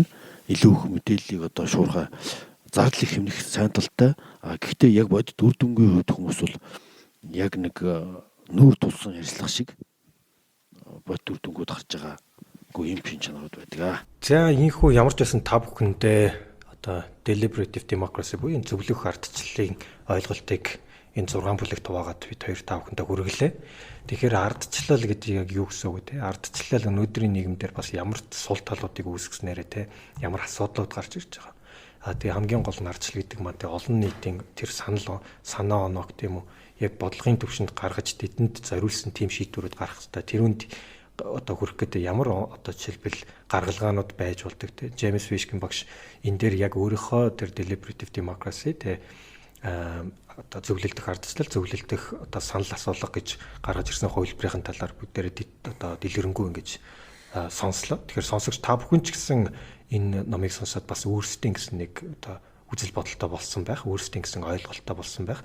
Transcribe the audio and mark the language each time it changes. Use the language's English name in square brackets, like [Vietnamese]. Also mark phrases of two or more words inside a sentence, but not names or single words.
[Mongolian] Илүү их мэдээллийг одоо шуурхай зардал их хэмнэх сайн талтай. Гэхдээ яг бодит үр дүнгийн хувьд хүмүүс бол яг нэг нүүр тулсан ярьслах шиг бод төр дүнгууд гарч байгаа. Үгүй юм шин чанарууд байдаг. За ийхүү ямар ч байсан та бүхэндээ одоо [English] deliberative democracy [Mongolian] буюу зөвлөх ардчлалын ойлголтыг энэ 6 бүлэгт хуваагаад бид хоёр та бүхэндээ хүргэлээ. Тэгэхээр ардчлал гэдэг яг юу гэсэн үг вэ? Ардчлал өнөөдрийн нийгэмдэр бас ямар сул талуудыг үүсгэснээрээ те ямар асуудлууд гарч ирж байгаа. Тэгээ хамгийн гол нь ардчлал гэдэг маань олон нийтийн тэр санаа оноог тийм үү яг бодлогын төвшөнд гаргаж тэдэнд зориулсан тийм шийдвэрүүд гаргах хэрэгтэй. Тэрүүнд одоо хүрэх гэдэг ямар одоо жишээлбэл гаргалгаанууд байж болдог те. Джеймс Фишкин багш энэ дээр яг өөрийнхөө тэр [English] deliberative democracy [Mongolian] те одоо зөвлөлдөх ардчлал зөвлөлдөх одоо санал асуулга гэж гаргаж ирсэн хувилбарын талаар бүгдээрээ одоо дэлгэрэнгүй ингэж сонслоо. Тэгэхээр сонсогч та бүхэн ч гэсэн энэ номыг сонсоод бас өөрсдийн гэсэн нэг одоо үзэл бодолтой болсон байх, өөрсдийн гэсэн ойлголттой болсон байх.